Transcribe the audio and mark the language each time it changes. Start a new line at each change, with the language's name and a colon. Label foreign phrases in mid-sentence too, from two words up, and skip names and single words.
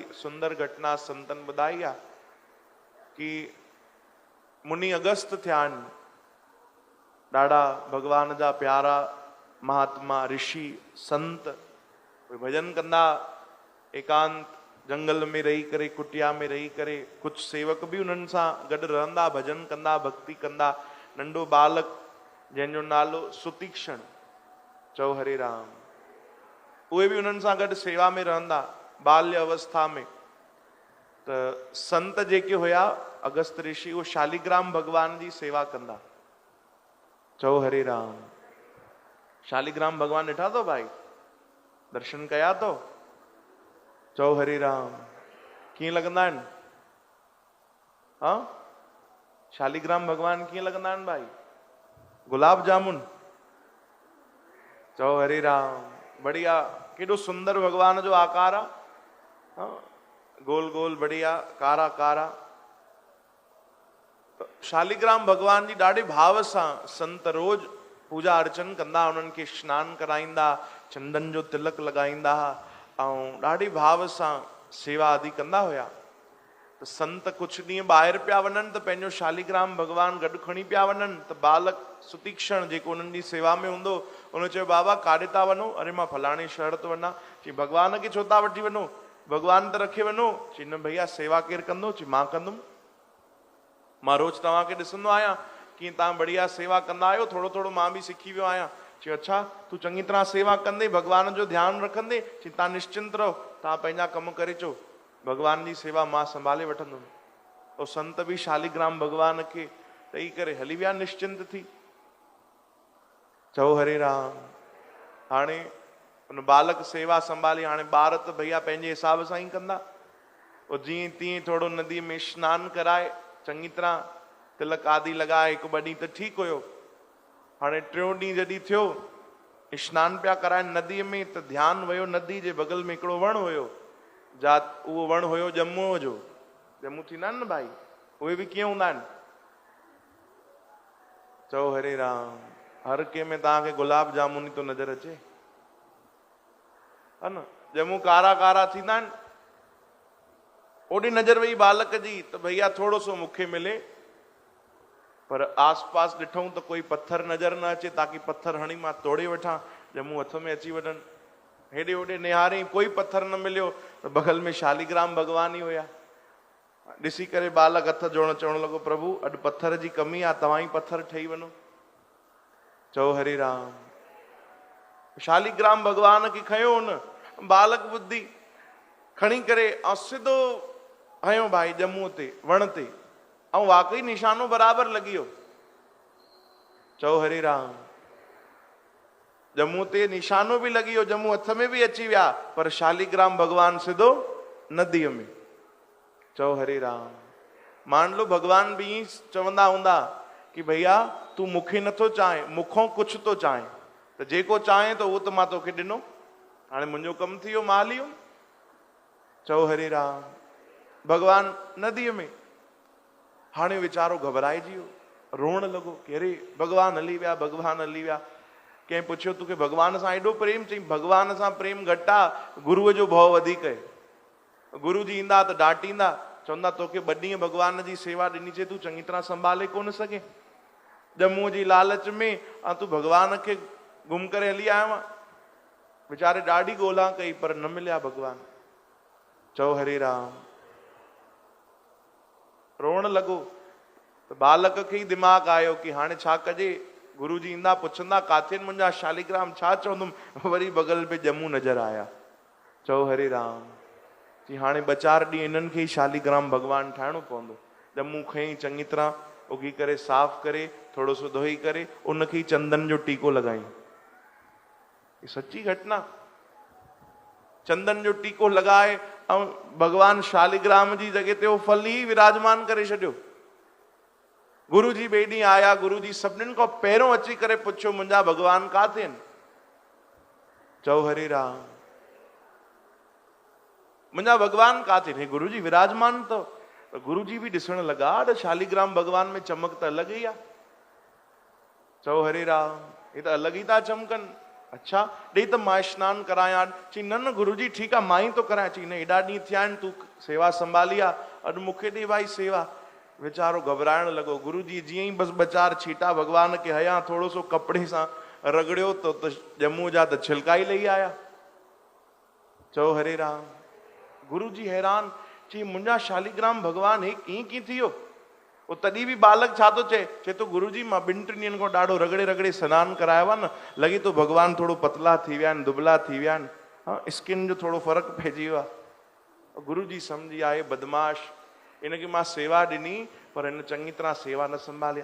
Sindhi: सुंदर घटना संतन ॿुधाई आहे कि मुनि अगस्त थिया आहिनि, ॾाढा भगवान जा प्यारा महात्मा ऋषि संत, उहे भजन कंदा एकांत जंगल में रही करे, कुटिया में रही करे। कुछ सेवक भी उन्हनि सां गॾु रहंदा, भजन कंदा, भक्ति कंदा। नंढो बालक जंहिंजो नालो सुतीक्षण, चओ हरे राम, उहे भी उन्हनि सां गॾु सेवा में रहंदा बाल्य अवस्था में। त संत जेके हुया अगस्त ऋषि, उहे शालिग्राम भगवान जी सेवा कंदा। चओ हरे राम। शालिग्राम भगवान ॾिठा तो भाई, दर्शन कया तो? चओ हरे राम। कीअं लॻंदा आहिनि? हाँ, शालिग्राम भगवान कीअं लॻंदा आहिनि भाई? गुलाब जामुन। चओ हरे राम। बढ़िया, केॾो सुंदर भगवान जो आकार आहे। हाँ, गोल गोल बढ़िया, कारा कारा। शालिग्राम भगवान जी ॾाढे भाव सां संत रोज पूजा अर्चन कंदा, उन्हनि खे स्नान कराईंदा, चंदन जो तिलक लॻाईंदा ऐं ॾाढे भाव सां सेवा आदि कंदा हुया। त संत कुछ ॾींहं ॿाहिरि पिया वञनि त पंहिंजो शालिग्राम भगवान गॾु खणी पिया वञनि। त बालक सुतीक्षण जेको उन्हनि जी सेवा में हूंदो, उन चयो बाबा काॾे था वञो? अरे मां फलाणे शहर थो वञा। चई भगवान खे छो था वठी वञो? भगवान त रखे वञो। चई न भैया, सेवा केरु कंदो? चई मां कंदुमि, मां रोज तव्हांखे ॾिसंदो आहियां कीअं तव्हां बढ़िया सेवा कंदा आहियो, थोरो थोरो मां बि सिखी वियो आहियां। चयो अच्छा, तूं चङी तरह सेवा कंदे, भगवान जो ध्यानु रखंदे, चई तव्हां निश्चिंत रहो, तव्हां पंहिंजा कम करे अचो, भगवान जी सेवा मां संभाले वठंदुमि। तो संत भी शालिग्राम भगवान खे ॾेई करे हली विया निश्चिंत थी। चओ हरे राम। हाणे उन बालक सेवा संभाली, हाणे ॿार त भैया पंहिंजे हिसाब सां ई कंदा। पोइ जीअं तीअं थोरो नदीअ में स्नान कराए, चङी तरह तिलक आदि लॻाए, हिकु ॿ ॾींहं त ठीकु हुयो। हाणे टियों ॾींहुं जॾहिं थियो, स्नान पिया कराइनि नदीअ में, त ध्यानु वियो नदी जे बगल में हिकिड़ो वणु हुयो। उहो वणु हुयो ॼमूअ जो। ॼमूं थींदा आहिनि न भाई, उहे बि कीअं हूंदा आहिनि? चओ हरे राम। हर कंहिं में तव्हांखे गुलाब जामुन ई थो नज़र अचे, है न? ॼमूं कारा कारा थींदा आहिनि। ओॾी नज़र वई बालक जी त भैया थोरो सो मूंखे मिले, पर आस पास ॾिठऊं त कोई पत्थर नज़र न अचे ताकि पत्थर हणी मां तोड़े वठां, ॼमूं हथ में अची वञनि। हेॾे होॾे निहारे, कोई पत्थर न मिलियो, त बगल में शालिग्राम भगवान ई हुया। ॾिसी करे बालक हथ जोड़ण चवण लॻो, प्रभु अॼु पत्थर जी कमी आहे, तव्हां ई पत्थर ठही वञो। चओ हरे राम। शालिग्राम भगवान खे खयो हुन बालक बुद्धि खणी करे ऐं सिधो हयो भाई ॼमूं ते, वण ते, ऐं वाकई निशानो बराबरि लॻी वियो। चओ हरे राम। ॼमूं ते निशानो बि लॻी वियो, ॼमूं हथ में बि अची विया, पर शालिग्राम भगवान सिधो नदीअ में। चओ हरे राम।
Hindi: मान लो
Sindhi: भगवान बि ईअं चवंदा हूंदा कि भैया तूं मूंखे नथो चाहे, मूंखों कुछ थो चाहे, त जेको चाहे त उहो त मां तोखे ॾिनो, हाणे मुंहिंजो कमु थी वियो, मां हली वियुमि। चओ हरे राम। भगवान नदीअ में। हाणे वीचारो घबराइजी वियो, रोअण लॻो कि अरे भगवान हली विया, भगवान हली विया। कंहिं पुछियो तोखे भगवान सां एॾो प्रेम? चई भगवान सां प्रेम घटि आहे, गुरूअ जो भउ वधीक आहे। गुरु जी ईंदा त डांटींदा, चवंदा तोखे 2 ॾींहं भगवान जी सेवा ॾिनी से, तूं चङी तरह संभाले कोन सघे, ॼमूं जी लालच में ऐं तूं भगवान खे गुम करे हली आयो आहे। वीचारे ॾाढी ॻोल्हा कई पर न मिलिया भगवान। चओ हरे राम। रोअण लॻो। त बालक खे ई दिमाग़ आयो कि हाणे छा कजे? गुरु जी ईंदा पुछंदा काथे मुंहिंजा शालिग्राम, छा चवंदुमि? वरी बगल में ॼमूं नज़र आया। चओ हरे राम। कि हाणे 2-4 ॾींहं इन्हनि खे ई शालिग्राम भगवान ठाहिणो पवंदो। ॼमूं खई चङी तरह उगी करे, साफ़ करे, थोरो सो धोई करे, उनखे ई चंदन जो टीको लॻाई।
Hindi: ये सच्ची घटना।
Sindhi: चंदन जो टीको लॻाए ऐं भगवान शालिग्राम जी जॻह ते उहो फल ई विराजमान करे छॾियो। गुरु जी ॿिए ॾींहुं आया, गुरु जी सभिनीनि खां पहिरियों अची करे पुछियो मुंहिंजा भगवान काथे आहिनि? चओ हरे राम। मुंहिंजा भगवान काथे आहिनि? गुरु जी विराजमान अथव। गुरु जी बि ॾिसण लॻा त शालिग्राम भगवान में चमक त अलॻि ई आहे। चओ हरे राम। हे त अलॻि ई था चमकनि। अच्छा ॾेई त मां सनानु करायां। चई न न गुरुजी ठीकु आहे मां ई थो करायां। चई न एॾा ॾींहं थिया आहिनि तूं सेवा संभाली आहे, अॼु मूंखे ॾे भाई सेवा। वीचारो घबराइण लॻो। गुरुजी जीअं ई बसि ॿ चारि छीटा भॻवान खे हयां थोरो सो कपिड़े सां रगड़ियो त ॼमूं जा त छिलका ई लही आया। चओ हरे राम। गुरुजी हैरान। चई मुंहिंजा शालीग्राम भॻवान हे कीअं कीअं थी वियो? वो तॾहिं बि बालक छा थो चए थो गुरुजी मां 2-3 ॾींहंनि खां ॾाढो रगड़े रगड़े सनानु करायो आहे न, लॻे थो भॻवान थोरो पतला थी विया आहिनि, दुबला थी विया आहिनि, हाँ स्किन जो थोरो फ़र्क़ु पइजी वियो आहे। गुरुजी सम्झी आए बदमाश, इनखे मां सेवा ॾिनी पर हिन चङी तरह सेवा न संभाली।